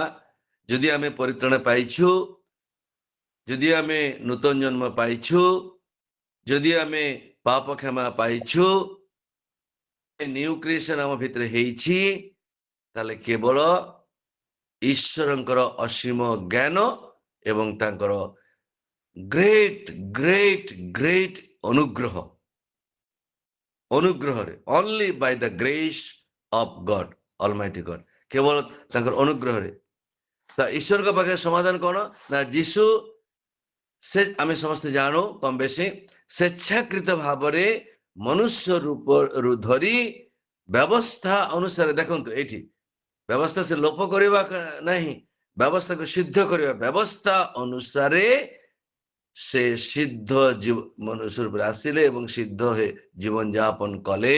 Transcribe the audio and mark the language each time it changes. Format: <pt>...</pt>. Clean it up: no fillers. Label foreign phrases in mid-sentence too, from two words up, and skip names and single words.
<or>ଯଦି ଆମେ ପରିତ୍ରାଣ ପାଇଛୁ, ଯଦି ଆମେ ନୂତନ ଜନ୍ମ ପାଇଛୁ, ଯଦି ଆମେ ପାପ କ୍ଷମା ପାଇଛୁ,</or> <en>new creation</en> <or>ଆମ ଭିତରେ ହେଇଛି, ତାହେଲେ କେବଳ ଈଶ୍ୱରଙ୍କର ଅସୀମ ଜ୍ଞାନ ଏବଂ ତାଙ୍କର ଗ୍ରେଟ୍ ଅନୁଗ୍ରହରେ</or> <en>only by the grace of God, Almighty God,</en> <or>କେବଳ ତାଙ୍କର ଅନୁଗ୍ରହରେ। ଈଶ୍ୱରଙ୍କ ପାଖରେ ସମାଧାନ କଣ ନା ଯୀଶୁ ଆମେ ସମସ୍ତେ ଜାଣୁ କମ ବେଶୀ ସ୍ୱେଚ୍ଛାକୃତ ଭାବରେ ମନୁଷ୍ୟ ରୂପରୁ ଧରି ବ୍ୟବସ୍ଥା ଅନୁସାରେ, ଦେଖନ୍ତୁ ଏଇଠି ବ୍ୟବସ୍ଥା ସେ ଲୋପ କରିବା ନାହିଁ, ବ୍ୟବସ୍ଥାକୁ ସିଦ୍ଧ କରିବା, ବ୍ୟବସ୍ଥା ଅନୁସାରେ ସେ ସିଦ୍ଧ ମନୁଷ୍ୟ ରୂପରେ ଆସିଲେ ଏବଂ ସିଦ୍ଧ ଜୀବନ ଯାପନ କଲେ।</or>